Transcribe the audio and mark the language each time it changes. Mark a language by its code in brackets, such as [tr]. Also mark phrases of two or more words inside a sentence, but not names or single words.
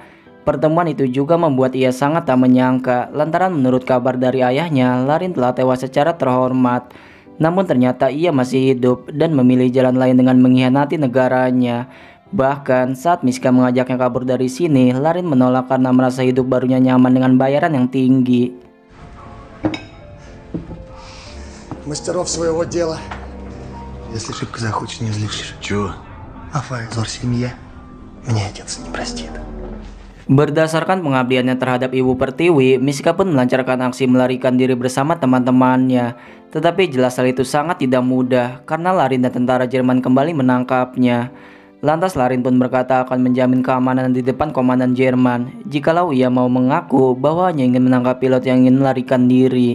[id] Pertemuan itu juga membuat ia sangat tak menyangka, lantaran menurut kabar dari ayahnya, Larin telah tewas secara terhormat. Namun ternyata ia masih hidup dan memilih jalan lain dengan mengkhianati negaranya. Bahkan saat Miska mengajaknya kabur dari sini, Larin menolak karena merasa hidup barunya nyaman dengan bayaran yang tinggi. [ru] Мастеров своего дела. Если шибко захочешь, не взлетишь. Чего? А Файзор семья. Мне отец не простит. [id] Berdasarkan pengabdiannya terhadap Ibu Pertiwi, Miska pun melancarkan aksi melarikan diri bersama teman-temannya. Tetapi jelas hal itu sangat tidak mudah karena Larin dan tentara Jerman kembali menangkapnya. Lantas Larin pun berkata akan menjamin keamanan di depan komandan Jerman jikalau ia mau mengaku bahwa hanya ingin menangkap pilot yang ingin melarikan diri.